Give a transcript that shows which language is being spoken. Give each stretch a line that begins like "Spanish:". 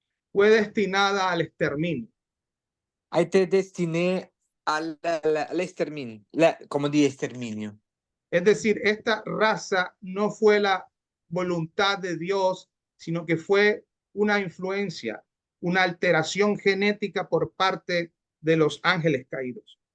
Spanish: fue destinada al exterminio.
French: a été destinée à l'exterminio, como dit exterminio.
Spanish: Es decir, esta raza no fue la voluntad de Dios, sino que fue una influencia, una alteración genética por parte de los ángeles caídos.